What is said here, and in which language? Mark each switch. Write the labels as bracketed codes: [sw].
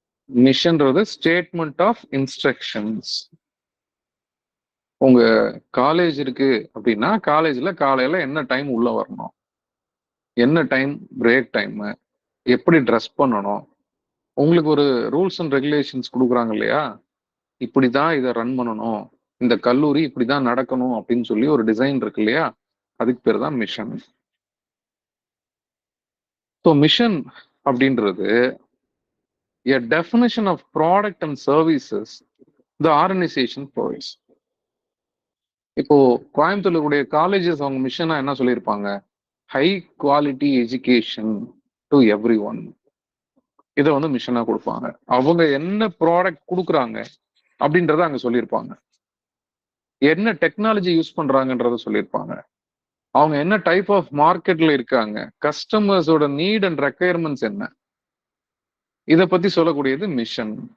[ta] மிஷன்றது [en] Statement of instructions. [ta] உங்க college இருக்கு அப்படின்னா காலேஜ்ல காலையில என்ன டைம் உள்ள வரணும், என்ன டைம் பிரேக் டைம், எப்படி ட்ரெஸ் பண்ணணும், உங்களுக்கு ஒரு ரூல்ஸ் அண்ட் ரெகுலேஷன்ஸ் கொடுக்குறாங்க இல்லையா, இப்படிதான் இதை ரன் பண்ணணும், இந்த கல்லூரி இப்படிதான் நடக்கணும் அப்படின்னு சொல்லி ஒரு டிசைன் இருக்கு இல்லையா, அதுக்கு பேர் தான் மிஷன். ஸோ மிஷன் அப்படின்றது [en] a definition of product and services the organization provides. [ta] இப்போ கோயம்புத்தூர்ல காலேஜஸ் அவங்க மிஷனா என்ன சொல்லியிருப்பாங்க? [en] High quality education to every one. [ta] இதை வந்து மிஷனா கொடுப்பாங்க. அவங்க என்ன ப்ராடக்ட் கொடுக்குறாங்க அப்படின்றத அங்க சொல்லியிருப்பாங்க, என்ன டெக்னாலஜி யூஸ் பண்றாங்கன்றத சொல்லியிருப்பாங்க, அவங்க என்ன டைப் ஆஃப் மார்க்கெட்ல இருக்காங்க, கஸ்டமர்ஸோட நீட் அண்ட் ரெக்குயர்மெண்ட்ஸ் என்ன, இதை பத்தி சொல்லக்கூடியது மிஷன்.